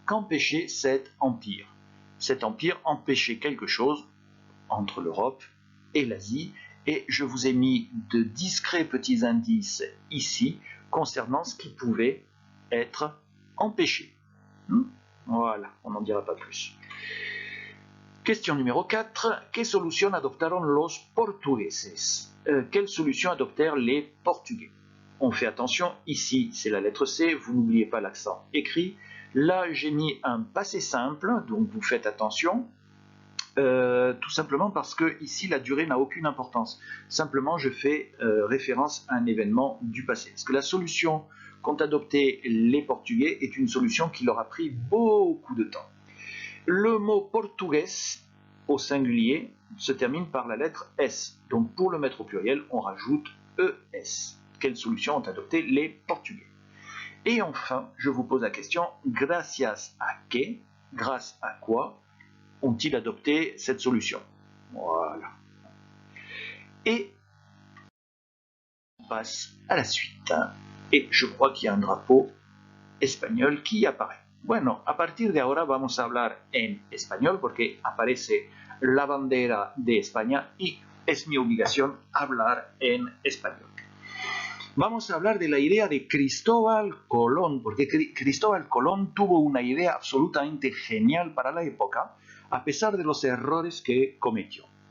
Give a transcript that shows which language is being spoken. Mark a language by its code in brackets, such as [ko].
[fr] Qu'empêchait cet empire? Cet empire empêchait quelque chose entre l'Europe et l'Asie, et je vous ai mis de discrets petits indices ici concernant ce qui pouvait être empêché. Voilà, on n'en dira pas plus. Question numéro 4. [es] ¿Qué solución adoptaron los portugueses? [fr] Quelle solution adoptèrent les Portugais? On fait attention, ici c'est la lettre C, vous n'oubliez pas l'accent écrit. Là j'ai mis un passé simple, donc vous faites attention. Tout simplement parce que ici la durée n'a aucune importance. Simplement je fais référence à un événement du passé. Parce que la solution qu'ont adoptée les Portugais est une solution qui leur a pris beaucoup de temps. Le mot portugais au singulier se termine par la lettre S. Donc pour le mettre au pluriel, on rajoute ES. Quelle solution ont adopté les Portugais? Et enfin, je vous pose la question, [es] gracias a qué, [fr] grâce à quoi ont-ils adopté cette solution? Voilà. Et on passe à la suite. Et je crois qu'il y a un drapeau español qui apparaît. [es] Bueno, a partir de ahora vamos a hablar en español porque aparece la bandera de España y es mi obligación hablar en español. Vamos a hablar de la idea de Cristóbal Colón, porque Cristóbal Colón tuvo una idea absolutamente genial para la época, a pesar de los errores que cometió.